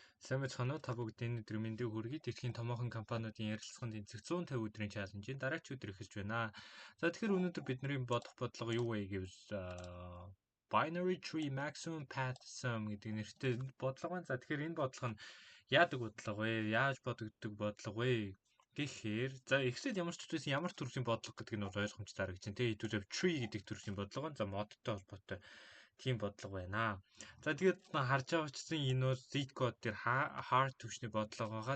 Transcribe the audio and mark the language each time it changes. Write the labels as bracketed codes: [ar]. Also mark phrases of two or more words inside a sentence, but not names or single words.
[mn] Сайн байцгаана уу? Та бүгдийн өдөр мэндийг хүргэе. Дэлхийн томоохон компаниудын ярилцлаганд энцэх 150 өдрийн чаленжийн дараач өдөр эхэлж байна. За тэгэхээр өнөөдөр бидний бодох бодлого юу вэ гэвэл [en] binary tree maximum path sum [mn] гэдэг нэртэй бодлого байна. За тэгэхээр энэ бодлого нь яадаг бодлого вэ? Яаж бодогддог бодлого вэ? Гэхээр за эхлээд ямар ч үсэн ямар төрлийн бодлого гэдэг нь ойлгомжтой харагдаж байна. Тэгээ хэдүүлээ tree гэдэг төрлийн бодлого нь за модтой холбоотой тийм бодлого байна. За тэгээд харж байгаа ч энэ бол Z code дээр hard төвчний бодлого байгаа.